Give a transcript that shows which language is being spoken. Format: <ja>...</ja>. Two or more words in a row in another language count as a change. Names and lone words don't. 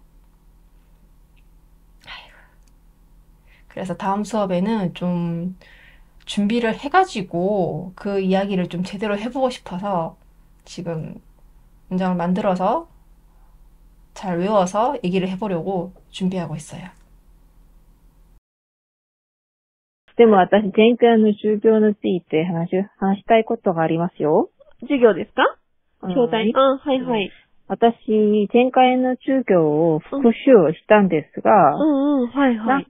<ko>그래서 다음 수업에는 좀 준비를 해가지고 그 이야기를 좀 제대로 해보고 싶어서 지금 문장을 만들어서 잘 외워서 얘기를 해보려고 준비하고 있어요.</ko> <ja>でも私、前回の授業について話したいことがありますよ。授業ですか？うん教材。はいはい。私、前回の授業を復習したんですが、はいはい。</ja>